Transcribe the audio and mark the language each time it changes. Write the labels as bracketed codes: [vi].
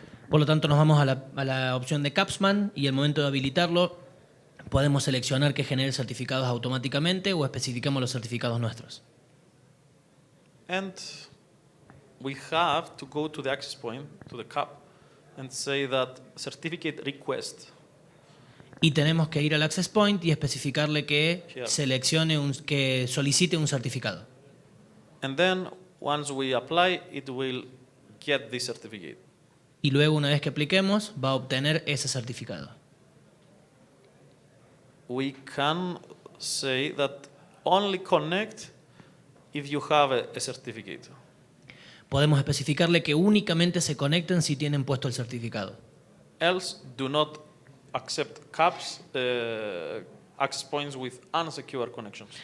[es] Por lo tanto, nos vamos a la opción de CAPSMAN y al momento de habilitarlo podemos seleccionar que genere certificados automáticamente o especificamos los certificados nuestros. [en] And we have to go to the access point, to the CAP, and say that certificate request. [es] Y tenemos que ir al access point y especificarle que [en] Here. [es] que solicite un certificado. [en] And then once we apply, it will get this certificate. [es] Y luego, una vez que apliquemos, va a obtener ese certificado. [en] We can say that only connect if you have a certificate. [es] Podemos especificarle que únicamente se conecten si tienen puesto el certificado. [en] Else, do not accept CAPS access points with unsecure connections.